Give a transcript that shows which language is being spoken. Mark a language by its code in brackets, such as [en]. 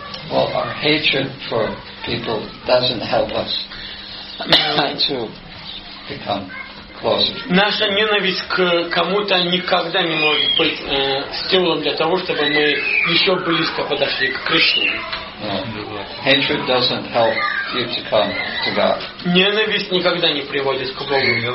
[en] Well, our hatred for people doesn't help us to become closer. [ru] Наша ненависть к кому-то никогда не может быть стимулом для того, чтобы мы еще близко подошли к Кришне. [en] Hatred doesn't help you to come to God. [ru] Ненависть никогда не приводит к Богу.